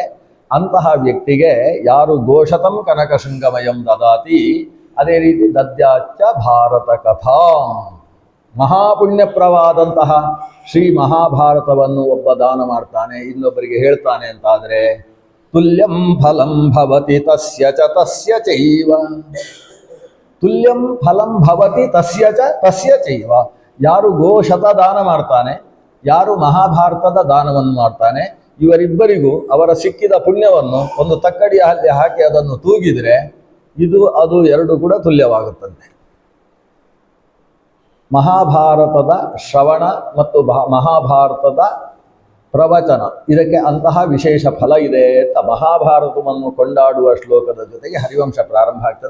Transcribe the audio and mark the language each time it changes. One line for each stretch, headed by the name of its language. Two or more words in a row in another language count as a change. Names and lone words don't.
Kannada: ಅಂತಹ ವ್ಯಕ್ತಿಗೆ ಯಾರು
Sanskrit: गोषतं कनक शृंगमयं ददाति,
Kannada: ಅದೇ ರೀತಿ
Sanskrit: दद्याच्च भारत कथा,
Kannada: ಮಹಾಪುಣ್ಯಪ್ರವಾದಂತಹ ಶ್ರೀ ಮಹಾಭಾರತವನ್ನು ಒಬ್ಬ ದಾನ ಮಾಡ್ತಾನೆ, ಇನ್ನೊಬ್ಬರಿಗೆ ಹೇಳ್ತಾನೆ ಅಂತಾದರೆ
Sanskrit: तुल्यं फलं भवति तस्य च तस्य चैव. तुल्यं फलं भवति तस्य च तस्य चैव.
Kannada: ಯಾರು ಗೋಶತ ದಾನ ಮಾಡ್ತಾನೆ, ಯಾರು ಮಹಾಭಾರತದ ದಾನವನ್ನು ಮಾಡ್ತಾನೆ, ಇವರಿಬ್ಬರಿಗೂ ಅವರ ಸಿಕ್ಕಿದ ಪುಣ್ಯವನ್ನು ಒಂದು ತಕ್ಕಡಿಯಲ್ಲಿ ಹಾಕಿ ಅದನ್ನು ತೂಗಿದರೆ ಇದು ಅದು ಎರಡು ಕೂಡ ತುಲ್ಯವಾಗುತ್ತಂತೆ. ಮಹಾಭಾರತದ ಶ್ರವಣ ಮತ್ತು ಮಹಾಭಾರತದ ಪ್ರವಚನ, ಇದಕ್ಕೆ ಅಂತಹ ವಿಶೇಷ ಫಲ ಇದೆ ಅಂತ ಮಹಾಭಾರತವನ್ನು ಕೊಂಡಾಡುವ ಶ್ಲೋಕದ ಜೊತೆಗೆ ಹರಿವಂಶ ಪ್ರಾರಂಭ ಆಗ್ತದೆ.